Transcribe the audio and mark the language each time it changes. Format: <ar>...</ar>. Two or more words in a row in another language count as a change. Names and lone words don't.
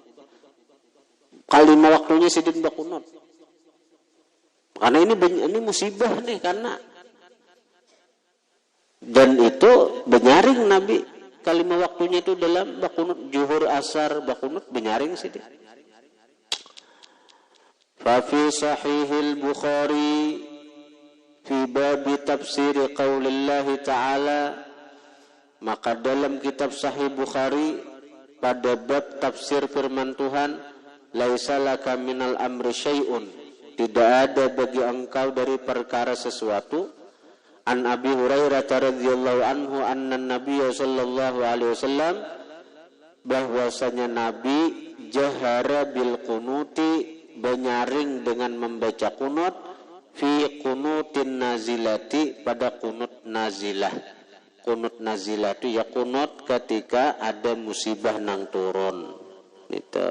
<bjn>Kalimah waktunya sidin bakunut. Karena ini musibah nih, karena dan itu benyaring Nabi kalimah waktunya itu dalam bakunut zuhur asar bakunut benyaring sidin.</bjn> <ar>ففي صحيح البخاري في باب تفسير قول الله تعالى,</ar> <bjn>maka dalam kitab Sahih Bukhari pada bab tafsir firman Tuhan,</bjn> <ar>ليس لك من الأمر شيء,</ar> <bjn>tidak ada bagi engkau dari perkara sesuatu.</bjn> <ar>عن أبي هريرة رضي الله عنه أن النبي صلى الله عليه وسلم,</ar> <bjn>bahwasanya Nabi</bjn> <ar>جهر بالقنوت,</ar> <bjn>benyaring dengan membaca kunut,</bjn> <ar>في قنوت النازلة,</ar> <bjn>pada kunut nazilah. Kunut nazilah itu ya kunut ketika ada musibah nang turun itu.</bjn>